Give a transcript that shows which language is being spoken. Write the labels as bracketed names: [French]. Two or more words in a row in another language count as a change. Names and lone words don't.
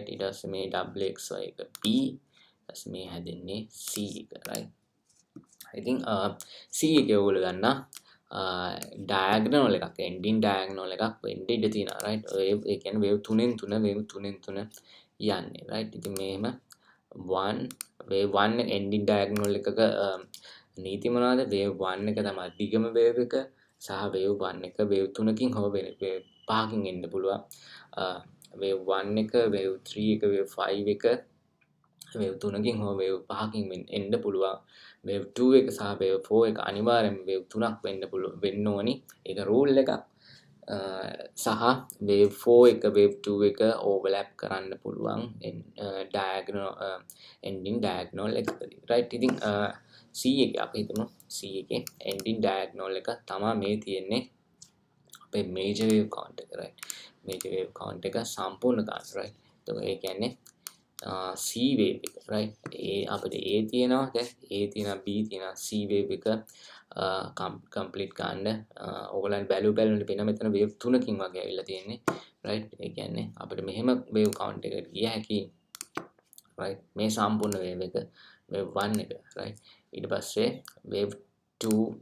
[Sinhala] ඊට පස්සේ මේ WXY එක B ඊට පස්සේ මේ හැදෙන්නේ C එක right. ඉතින් C එක ඔයගොල්ලෝ ගන්න diagonal එකක් [English] ending diagonal [Sinhala] එකක් වෙන්න ඉඩ තියෙනවා right. ඒ කියන්නේ wave 3න් 3 wave 3න් 3 යන්නේ right. ඉතින් මෙහෙම 1 wave 1 [English] ending diagonal [Sinhala] එකක නීති මොනවාද? wave 1 එක තමයි දිගම wave එක සහ wave 1 එක wave 3කින් හෝ wave 5කින් එන්න පුළුවන්. wave 1 එක wave 3 එක wave 5 එක wave 3කින් හෝ wave 5කින් එන්න පුළුවන්. wave 2 එක සහ wave 4 එක අනිවාර්යෙන්ම wave 3ක් වෙන්න ඕනි. ඒක rule එකක්. සහ wave 4 එක wave 2 එක overlap කරන්න පුළුවන් [English] diagonal ending diagonal [Sinhala] එකකදී right. ඉතින් C එක අපි හිතමු C එකේ [English] ending diagonal [Sinhala] එක තමයි මේ තියෙන්නේ අපේ [English] major wave count [Sinhala] එක right [English] major wave count [Sinhala] එක සම්පූර්ණ ගන්න right එතකොට ඒ කියන්නේ C wave එක right අපිට A තියෙනවා දැන් A තියෙනවා B තියෙනවා C wave එක complete ගන්න ඕගොල්ලන් බැලුවොත් පේන මෙතන wave තුනකින් වගේ ඇවිල්ලා තියෙන්නේ right ඒ කියන්නේ අපිට මෙහෙම [English] wave count [Sinhala] එකකට ගිය හැකි right මේ සම්පූර්ණ wave එක wave 1 එක right ඊට පස්සේ wave 2